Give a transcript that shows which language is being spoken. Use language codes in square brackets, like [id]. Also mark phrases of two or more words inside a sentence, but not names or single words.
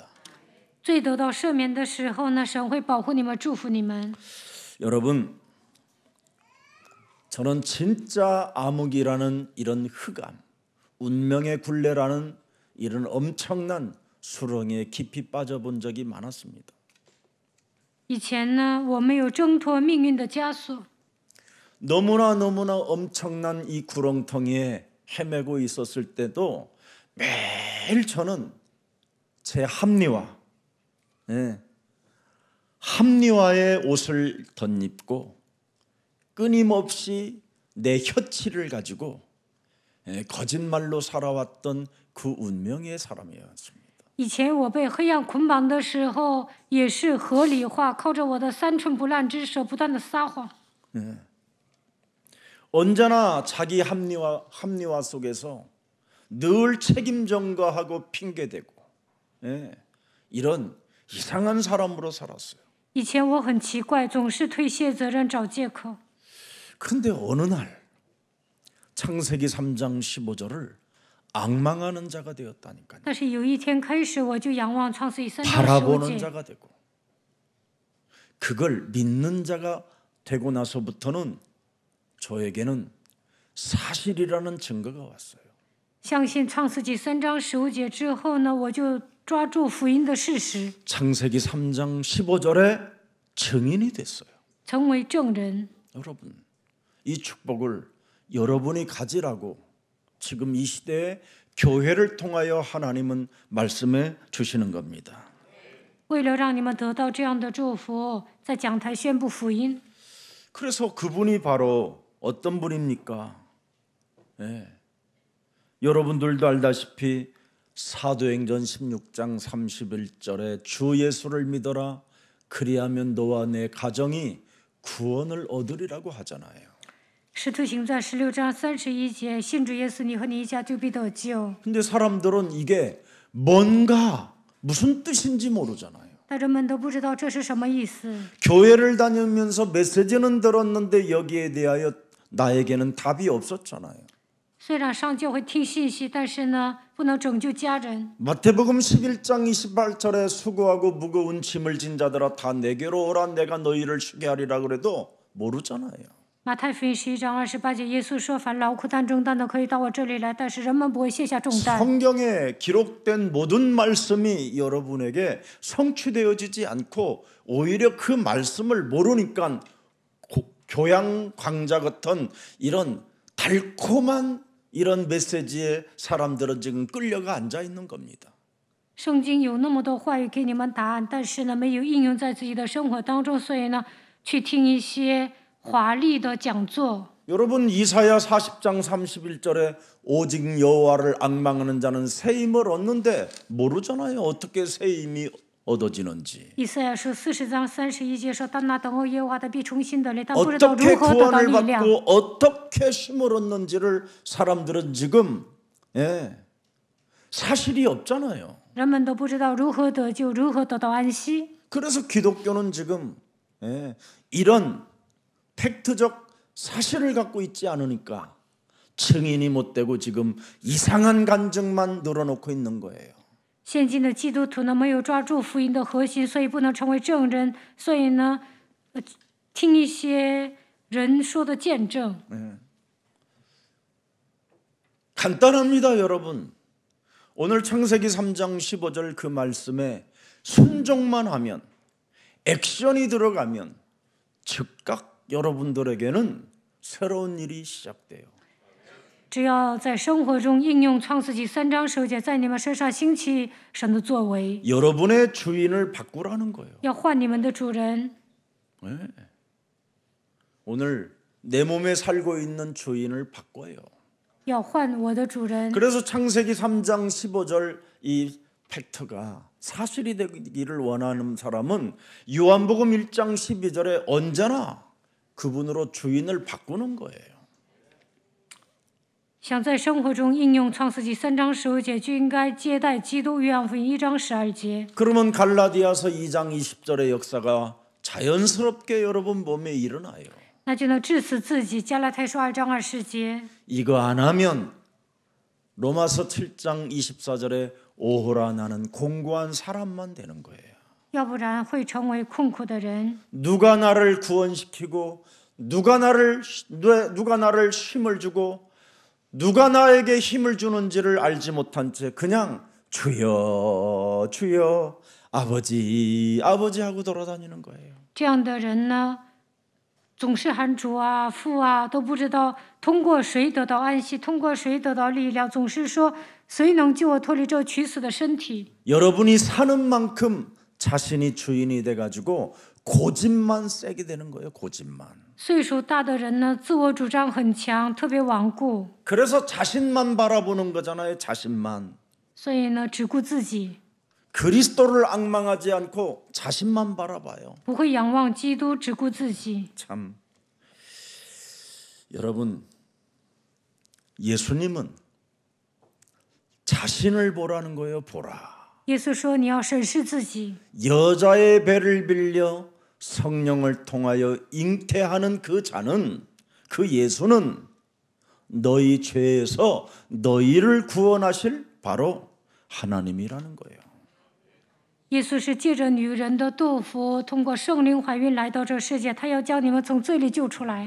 [zh] 罪得到赦免的时候呢，神会保护你们，祝福你们。 [ko] 여러분, 저는 진짜 암흑이라는 이런 흑암, 운명의 굴레라는 이런 엄청난 수렁에 깊이 빠져본 적이 많았습니다. [zh] 以前呢，我没有挣脱命运的枷锁， [ko] 너무나 엄청난 이 구렁텅이에 헤매고 있었을 때도 매일 저는 제 합리화의 옷을 덧입고 끊임없이 내 혀치를 가지고 거짓말로 살아왔던 그 운명의 사람이었습니다. [zh] 以前我被黑暗捆绑的时候，也是合理化，靠着我的三寸不烂之舌，不断的撒谎。 [ko] 언제나 자기 합리화 속에서 늘 책임 전가하고 핑계대고 이런 이상한 사람으로 살았어요. [zh] 以前我很奇怪，总是推卸责任找借口。 [ko] 그런데 어느 날 창세기 3장 15절을 앙망하는 자가 되었다니까요. [zh] 但是有一天开始，我就仰望创世记3章 [ko] 바라보는 [zh] 15节， [ko] 자가 되고 그걸 믿는 자가 되고 나서부터는 저에게는 사실이라는 증거가 왔어요. [zh] 相信创世纪3章15节之后呢，我就抓住福音的事实， [ko] 창세기 3장 15절에 증인이 됐어요. [zh] 成为证人。 [ko] 여러분, 이 축복을 여러분이 가지라고 지금 이 시대에 교회를 통하여 하나님은 말씀해 주시는 겁니다. [zh] 为了让你们得到这样的祝福，在讲台宣布福音。 [ko] 그래서 그분이 바로 어떤 분입니까? 예. 여러분들도 알다시피 사도행전 16장 31절에 주 예수를 믿어라 그리하면 너와 내 가정이 구원을 얻으리라고 하잖아요. [zh] 使徒行传16章31节，信主耶稣，你和你一家就必得救。 [ko] 근데 사람들은 이게 뭔가 무슨 뜻인지 모르잖아요. [zh] 但人们都不知道这是什么意思。 [ko] 교회를 다니면서 메시지는 들었는데 여기에 대하여 나에게는 답이 없었잖아요. [zh] 虽然上教会听信息，但是呢，不能拯救家人。 [ko] 마태복음 11장 28절에 수고하고 무거운 짐을 진 자들아 다 내게로 오라 내가 너희를 쉬게 하리라 그래도 모르잖아요. [zh] 马太福音11章28节，耶稣说：“凡劳苦担重担的，可以到我这里来。” 但是人们不会卸下重担。 [ko] 성경에 기록된 모든 말씀이 여러분에게 성취되어지지 않고 오히려 그 말씀을 모르니까 교양 강좌 같은 이런 달콤한 이런 메시지에 사람들은 지금 끌려가 앉아 있는 겁니다. [zh] 圣经有那么多话语给你们答案，但是呢，没有应用在自己的生活当中，所以呢，去听一些华丽的讲座。 [ko] 여러분 이사야 40장 31절에 오직 여호와를 앙망하는 자는 새 힘을 얻는데 모르잖아요. 어떻게 새 힘이 얻어지는지. [zh] 以赛亚书40章31节说：“但那等候耶和华的必重新得力，但不知道 [ko] 어떻게 [zh] 如何得到 [ko] 구원을 [zh] 力量。 [ko] 받고 어떻게 힘을 얻는지를 사람들은 지금 사실이 없잖아요. [zh] 人们都不知道如何得救，如何得到安息。 [ko] 그래서 기독교는 지금 이런 팩트적 사실을 갖고 있지 않으니까 증인이 못 되고 지금 이상한 간증만 늘어놓고 있는 거예요. [zh] 现今的基督徒呢，没有抓住福音的核心，所以不能成为证人。所以呢，听一些人说的见证。 [ko] 간단합니다, 여러분. 오늘 창세기 3장 15절 그 말씀에 순종만 하면 액션이 들어가면 즉각 여러분들에게는 새로운 일이 시작돼요. [zh] 只要在生活中应用创世纪3章15节，在你们身上兴起神的作为， [ko] 여러분의 주인을 바꾸라는 거예요. [zh] 要换你们的主人。 [ko] 오늘 내 몸에 살고 있는 주인을 바꿔요. [zh] 要换我的主人。 [ko] 그래서 창세기 3장 15절 이 팩트가 사실이 되기를 원하는 사람은 요한복음 1장 12절에 언제나 그분으로 주인을 바꾸는 거예요. [zh] 想在生活中应用创世纪3章15节，就应该接待基督。约翰福音1章12节。 [ko] 그러면 갈라디아서 2장 20절의 역사가 자연스럽게 여러분 몸에 일어나요. [zh] 那就能致死自己。加拉太书2章20节。 [ko] 이거 안 하면 로마서 7장 24절에 오호라 나는 공고한 사람만 되는 거예요. [zh] 要不然会成为困苦的人。 [ko] 누가 나를 구원시키고 누가 나를 힘을 주고 누가 나에게 힘을 주는지를 알지 못한 채 그냥 주여 주여 아버지 아버지 하고 돌아다니는 거예요. [zh] 这样的人呢，总是喊主啊、父啊，都不知道通过谁得到安息，通过谁得到力量，总是说谁能救我脱离这取死的身体。 [ko] 여러분이 사는 만큼 자신이 주인이 돼가지고 고집만 세게 되는 거예요. 고집만. [zh] 岁数大的人呢，自我主张很强，特别顽固， [ko] 그래서 자신만 바라보는 거잖아요. 자신만. [zh] 所以呢，只顾自己， [ko] 그리스도를 앙망하지 않고 자신만 바라봐요. [zh] 不会仰望基督，只顾自己。 [ko] 참 여러분 예수님은 자신을 보라는 거예요. 보라. [zh] 耶稣说：“你要审视自己， [ko] 여자의 배를 빌려 성령을 통하여 잉태하는 그 자는 그 예수는 너희 죄에서 너희를 구원하실 바로 하나님이라는 거예요. [zh] 耶稣是借着女人的肚腹，通过圣灵怀孕来到这世界，他要将你们从罪里救出来。